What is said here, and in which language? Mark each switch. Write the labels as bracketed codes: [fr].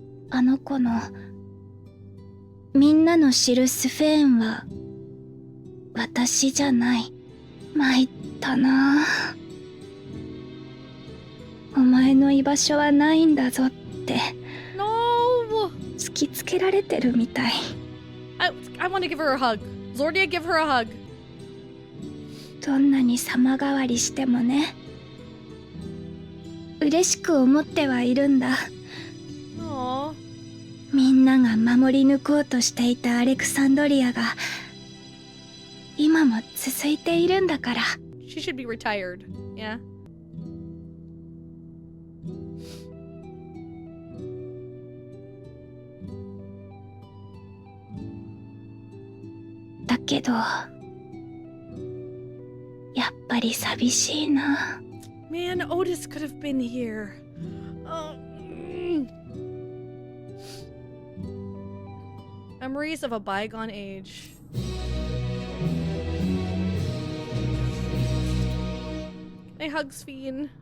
[ja] あの子のみんなの知るスフェーンは私じゃない。参ったな。お前の居場所はないんだぞって [en] No! [ja] 突きつけられてるみたい。 [en] I want to give her a hug. Zordia, give her a hug. [ja] どんなに様変わりしてもね。嬉しく思ってはいるんだ。 Aww. みんなが守り抜こうとしていたアレクサンドリアが今も続いているんだから。 [en] She should be retired. Yeah. [ja] だけどやっぱり寂しいな。 [en] Man, Otis could have been here. Oh. Memories of a bygone age. Hey, hugs, Fiend.